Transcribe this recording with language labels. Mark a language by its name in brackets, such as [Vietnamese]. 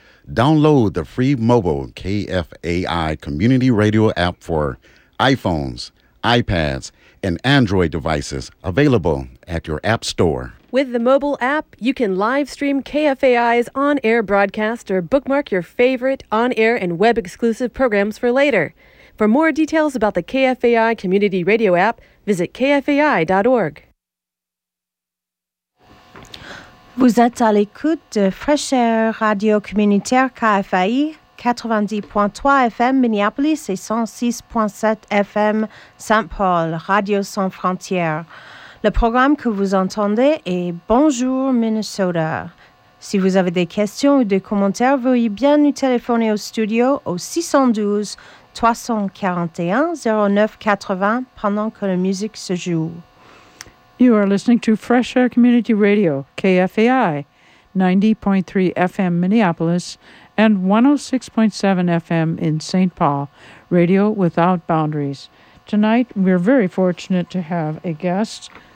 [English] Download the free mobile KFAI community radio app for iPhones, iPads, and Android devices, available at your app store. With the mobile app, you can live stream KFAI's on-air broadcast or bookmark your favorite on-air and web-exclusive programs for later. For more details about the KFAI community radio app, visit kfai.org. [French] Vous êtes à l'écoute de Fresh Air Radio Communautaire KFAI, 90.3 FM Minneapolis et 106.7 FM Saint-Paul, Radio Sans Frontières. Le programme que vous entendez est Bonjour Minnesota. Si vous avez des questions ou des commentaires, veuillez bien nous téléphoner au studio au 612-341-0980 pendant que la musique se joue. [English] You are listening to Fresh Air Community Radio, KFAI, 90.3 FM Minneapolis, and 106.7 FM in St. Paul, Radio Without Boundaries. Tonight, we're very fortunate to have a guest.